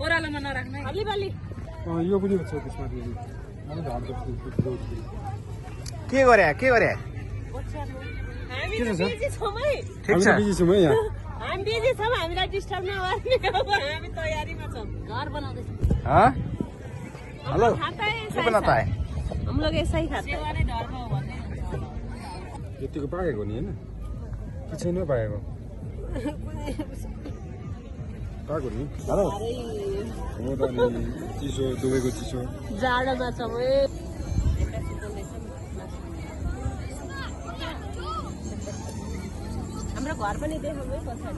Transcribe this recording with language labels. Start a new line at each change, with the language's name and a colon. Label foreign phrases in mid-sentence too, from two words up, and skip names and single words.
Nepali: ओरालोमा नराख्नु अलि बलि यो पनि छ त्यसमा के गरे हामी बिजी छौँ है ठिक छ बिजी छौँ है यहाँ हामी बिजी छौँ हामीलाई डिस्टर्ब नगर्ने अब हामी तयारीमा छौँ घर बनाउँदै
Hindi: हाँ हेलो खाता है के बनाता है हम लोग ऐसा ही खाते हैं
Nepali: सेवाले धर्म हो भन्ने यतिको पाकेको नि हैन कि छैन पाएको पाएको नि हेलो हो त नि चिसो दुबईको चिसो जाडोमा छौँ है हाम्रो घर पनि देखाउँ है पछाडि